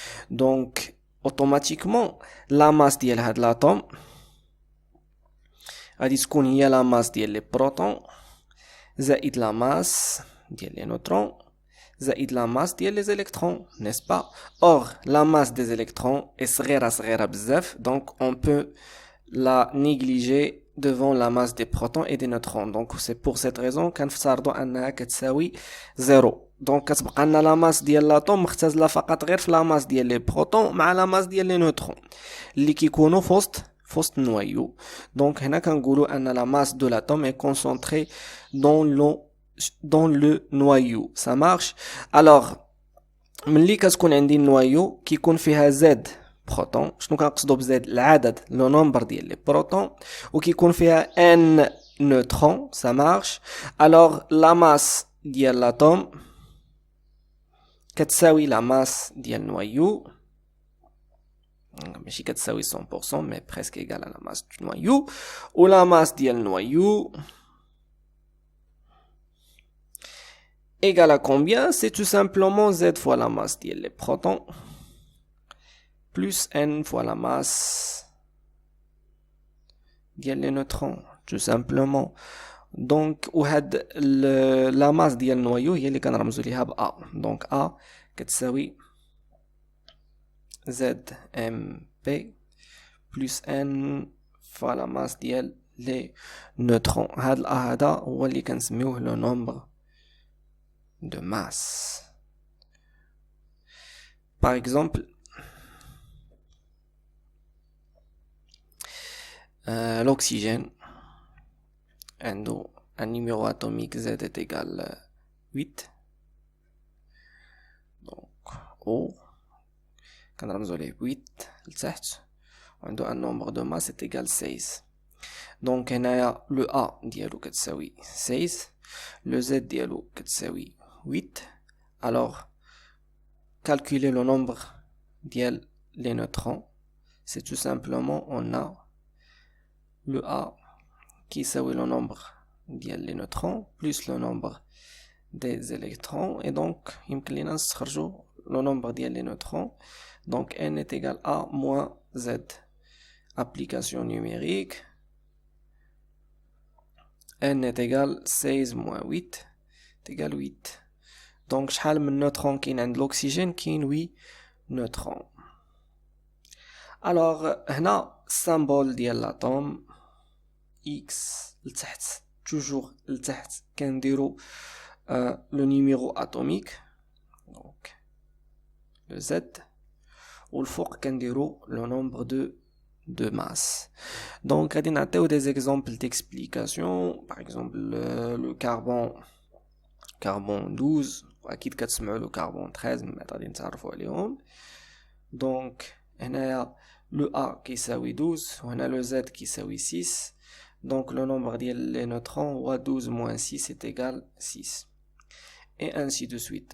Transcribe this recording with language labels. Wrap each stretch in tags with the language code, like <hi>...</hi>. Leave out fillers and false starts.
<fr>Donc automatiquement la masse</fr> <ar>ديال هاد</ar> <fr>l'atome</fr> <ar>غادي تكون هي</ar> <fr>la masse ديال les protons</fr> <ar>زائد</ar> <fr>la masse ديال les neutrons زائد la masse ديال les électrons, n'est-ce pas? or la masse des électrons est</fr> <ar>صغيرة بزاف,</ar> <fr>donc on peut la négliger devant la masse des protons et des neutrons. donc c'est pour cette raison</fr> <ar>كنفترضوا انها كتساوي 0. donc كتبقى لنا</ar> <fr>la masse</fr> <ar>ديال l'atome مختزله فقط غير في la masse ديال</ar> <fr>les protons</fr> <ar>مع la masse ديال</ar> <fr>les neutrons</fr> <ar>اللي كيكونوا في وسط النوايو.</ar> <fr>donc</fr> <ar>هنا كنقولوا ان</ar> <fr>la masse de l'atome est concentrée dans le noyau. ça marche.</fr> <ar>alors ملي كتكون عندي النوايو كيكون فيها زد بروتون. شنو كنقصدوا بزد؟ العدد</ar> <fr>لو نومبر</fr> <ar>ديال</ar> <fr>لي بروتون.</fr> <ar>وكيكون فيها ان نوترون.</ar> <fr>ça marche. alors la masse ديال l'atome</fr> <ar>كتساوي</ar> <fr>la masse ديال النوايو.</fr> <ar>ماشي كتساوي</ar> <fr>100% mais presque égal à la masse du noyau. ou la masse ديال النوايو égale à combien? c'est tout simplement z fois la masse ديال les protons plus n fois la masse ديال les neutrons, tout simplement.</fr> <ar>donc وهاد</ar> <fr>la masse</fr> <ar>ديال النوايو هي اللي كنرمزوا ليها ب A.</ar> <fr>donc A كتساوي ZMP plus n fois la masse ديال les neutrons.</fr> <ar>هاد ال A هذا هو اللي كنسميوه</ar> <fr>le nombre de masse. par exemple l'oxygène عنده un numéro atomique Z est égal 8. donc O</fr> <ar>كنرمزو ليه 8 لتحت وعنده</ar> <fr>un nombre de masse est égal 16.</fr> <ar>donc هنايا le A ديالو كتساوي 16, le Z ديالو كتساوي 8. alors</ar> <fr>calculer le nombre ديال les neutrons, c'est tout simplement on a le A qui est le nombre ديال les neutrons plus le nombre des électrons, et donc</fr> <ar>يمكن لنا نستخرجوا</ar> <fr>le nombre ديال les neutrons. Donc n est égal à moins z. Application numérique, n est égal 16 moins 8 est égal 8.</fr> <ar>Donc شحال من neutrons كاين عند l'oxygène؟ كاين 8 neutrons.</ar> <fr>Alors هنا symbole ديال l'atome x لتحت toujours</fr> <ar>لتحت كنديرو</ar> <fr>le numéro atomique, donc le z, ou le fort كنديرو le nombre de masse. Donc</fr> <ar>غادي نعطيو</ar> <fr>des exemples d'explication. Par exemple le carbone 12</fr> <ar>واكيد كتسمعوا</ar> <fr>le carbone 13</fr> <ar>من بعد غادي نتعرفوا عليهم. Donc هنايا le A كيساوي 12 وهنا le Z كيساوي 6.</ar> <fr>Donc le nombre ديال les neutrons هو 12 moins 6 est égal 6, et ainsi de suite.</fr>